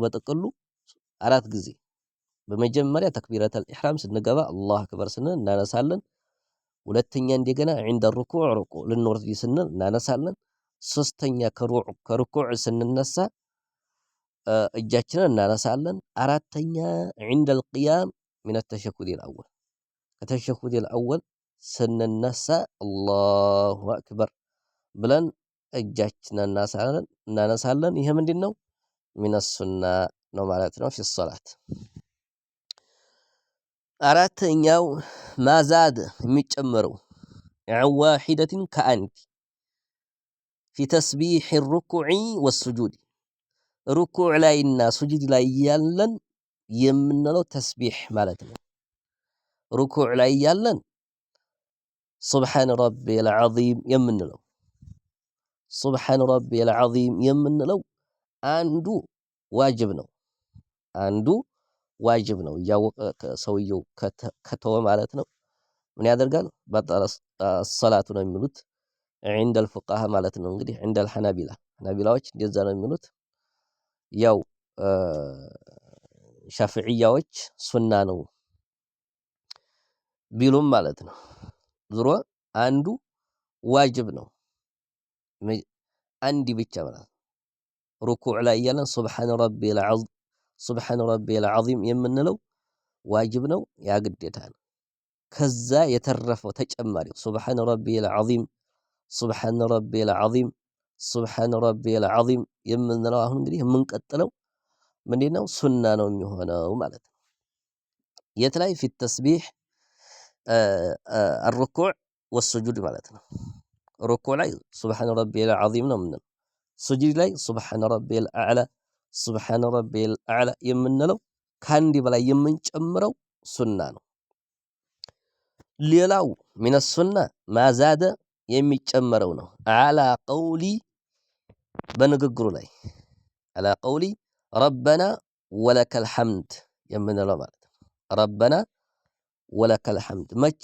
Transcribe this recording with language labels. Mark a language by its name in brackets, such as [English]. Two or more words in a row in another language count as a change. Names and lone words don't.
[Amharic] በጥቅሉ 4 ጊዜ። በመጀመሪያ [Arabic] تكبيرة الإحرام [Amharic] ስንገባ [Arabic] الله أكبر [Amharic] ስንል እናነሳለን። ሁለተኛ እንደገና [Arabic] عند الركوع [Amharic] ልንወርድ ስንል እናነሳለን። ሶስተኛ ከሩኩዕ ስንነሳ እጃችንን እናነሳለን። አራተኛ [Arabic] عند القيام من التشهد الأول [Amharic] ከተሸሁድ الأول ስንነሳ [Arabic] الله أكبر [Amharic] ብለን እጃችንን እናነሳለን። ይሄ ምንድነው? [Arabic] من السنة [Amharic] ነው ማለት ነው። [Arabic] في الصلاة [Amharic] አራተኛው ማዛድ የሚጨመረው [Arabic] عن واحدة [Amharic] ከአንድ [Arabic] في تسبيح الركوع والسجود [Amharic] ሩኩዕ ላይና ሱጁድ ላይ ያለን የምንለው ተስቢህ ማለት ነው። ሩኩዕ ላይ ያለን [Arabic] سبحان ربي العظيم [Amharic] የምንለው [Arabic] سبحان ربي العظيم [Amharic] የምንለው አንዱ ዋጅብ ነው። አንዱ ዋጅብ ነው። እያወቀ ሰውየው ከተወ ማለት ነው ምን ያደርጋል? [Arabic] بطلت صلاته [Amharic] ነው የሚሉት [Arabic] عند الفقهاء [Amharic] ማለት ነው። እንግዲህ [Arabic] عند الحنابلة [Amharic] ሐናቢላዎች እንደዛ ነው የሚሉት። ያው ሻፊዕያዎች ሱና ነው ቢሉም ማለት ነው። ዙሮ አንዱ ዋጅብ ነው። አንድ ብቻ ማለት ሩኩዕ ላይ ያለን [Arabic] سبحان ربي العظيم [Amharic] የምንለው ዋጅብ ነው፣ ያ ግዴታ ነው። ከዛ የተረፈው ተጨማሪው [Arabic] سبحان ربي العظيم سبحان ربي العظيم سبحان ربي العظيم [Amharic] የምንለው አሁን እንግዲህ የምንቀጥለው ምንድነው? ሱና ነው የሚሆነው ማለት ነው። የት ላይ? [Arabic] في تسبيح الركوع والسجود [Amharic] ማለት ነው። ሩኩዕ ላይ [Arabic] سبحان ربي العظيم [Amharic] ነው የምንለው። ሱጁድ ላይ [Arabic] سبحان ربي الأعلى سبحان ربي الأعلى [Amharic] የምንለው ከአንድ በላይ የምንጨምረው ሱና ነው። ሌላው [Arabic] من السنة ما زاد [Amharic] የሚጨመረው ነው። [Arabic] على قول [Amharic] በንግግሩ ላይ [Arabic] على قول ربنا ولك الحمد [Amharic] የምንለው ማለት ነው። [Arabic] ربنا ولك الحمد [Amharic] መቼ?